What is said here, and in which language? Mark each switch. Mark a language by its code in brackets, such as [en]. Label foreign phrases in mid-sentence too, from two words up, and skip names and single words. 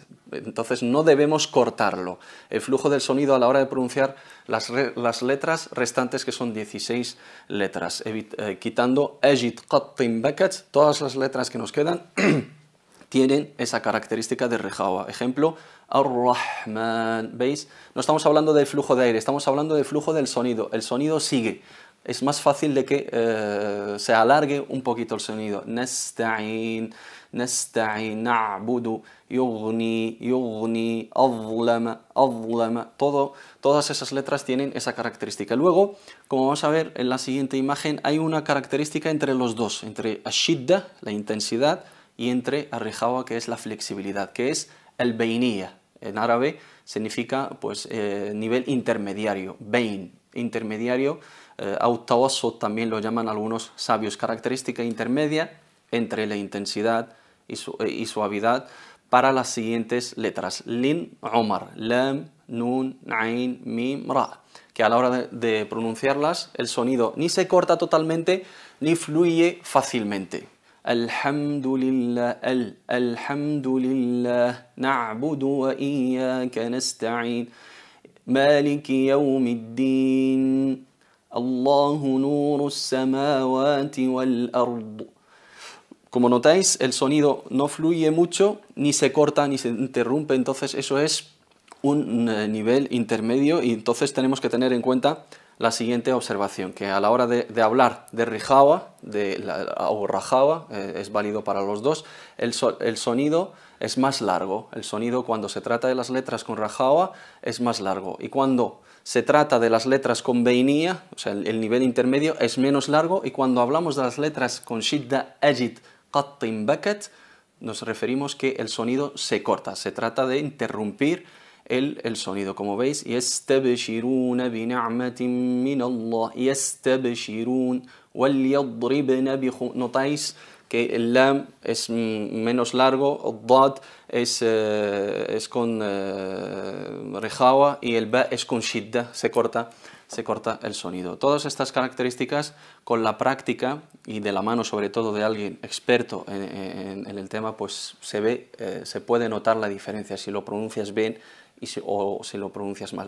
[es] Entonces no debemos cortarlo. El flujo del sonido a la hora de pronunciar las letras restantes, que son 16 letras, quitando [ar] أجد قط بكت, [es] todas las letras que nos quedan tienen esa característica de rejawa. Ejemplo, ar-Rahman. ¿Veis? No estamos hablando del flujo de aire, estamos hablando del flujo del sonido. El sonido sigue. Es más fácil de que se alargue un poquito el sonido. [ar] نستعين، نستعين، نعبد، يغني، أظلم، أظلم. [es] Todas esas letras tienen esa característica. Luego, como vamos a ver en la siguiente imagen, hay una característica entre los dos, entre ashidda, la intensidad, y entre arrijawa, que es la flexibilidad, que es el beiniyya. En árabe significa pues, nivel intermediario, bein, intermediario. Tawassut también lo llaman algunos sabios, característica intermedia entre la intensidad y suavidad para las siguientes letras: [ar] لن عمر، لام، نون، عين، ميم, [es] ra, que a la hora de pronunciarlas el sonido ni se corta totalmente ni fluye fácilmente. [ar] الحمد لله، الحمد لله، نعبد وإياك نستعين، مالك يوم الدين، الله نور السماوات والأرض. [es] Como notáis, el sonido no fluye mucho, ni se corta, ni se interrumpe, entonces eso es un nivel intermedio, y entonces tenemos que tener en cuenta la siguiente observación, que a la hora de hablar de rijawa o rajawa, es válido para los dos, el sonido es más largo. El sonido cuando se trata de las letras con rajawa es más largo, y cuando se trata de las letras con beinía, o sea, el nivel intermedio, es menos largo, y cuando hablamos de las letras con shidda, [ar] أجد قط بكت, [es] nos referimos que el sonido se corta, se trata de interrumpir el sonido. Como veis, [ar] يستبشرون بنعمة من الله يستبشرون وليضربن ب [es] notáis que el lam es menos largo, el dad es con rejawa y el ba es con shidda, se corta el sonido. Todas estas características, con la práctica y de la mano sobre todo de alguien experto en el tema, pues se puede notar la diferencia si lo pronuncias bien o si lo pronuncias mal.